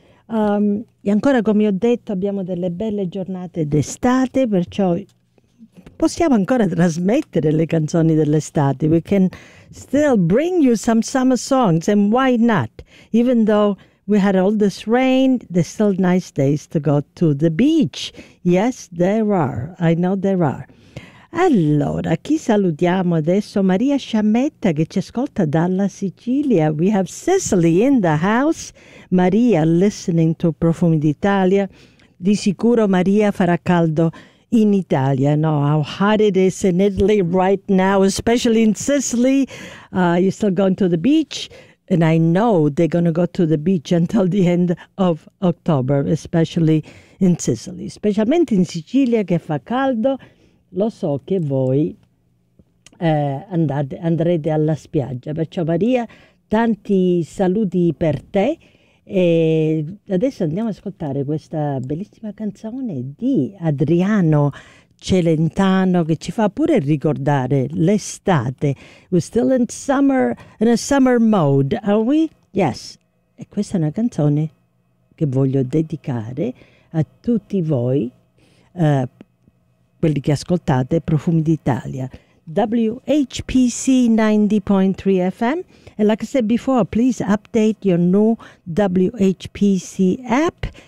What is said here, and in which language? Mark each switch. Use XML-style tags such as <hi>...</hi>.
<it>E ancora, come ho detto, abbiamo delle belle giornate d'estate, perciò possiamo ancora trasmettere le canzoni dell'estate.</it> <en>We can still bring you some summer songs, and why not? Even though we had all this rain, there's still nice days to go to the beach. Yes, there are. I know there are.</en> <it>Allora, chi salutiamo adesso? Maria Sciammetta, che ci ascolta dalla Sicilia.</it> <en>We have Cecily in the house. Maria, listening to Profumi d'Italia.</en> <it>Di sicuro Maria farà caldo in Italia.</it> <en>No, how hot it is in Italy right now, especially in Sicily. You're still going to the beach? And I know they're going to go to the beach until the end of October, especially in Sicily.</en> <it>Specialmente in Sicilia, che fa caldo, lo so che voi andrete alla spiaggia. Perciò Maria, tanti saluti per te. E adesso andiamo ad ascoltare questa bellissima canzone di Adriano Celentano, che ci fa pure ricordare l'estate.</it> <en>We're still in summer, in a summer mode, are we? Yes.</en> <it>E questa è una canzone che voglio dedicare a tutti voi, quelli che ascoltate Profumi d'Italia.</it> <en>WHPC 90.3 FM. And like I said before, please update your new WHPC app.</en>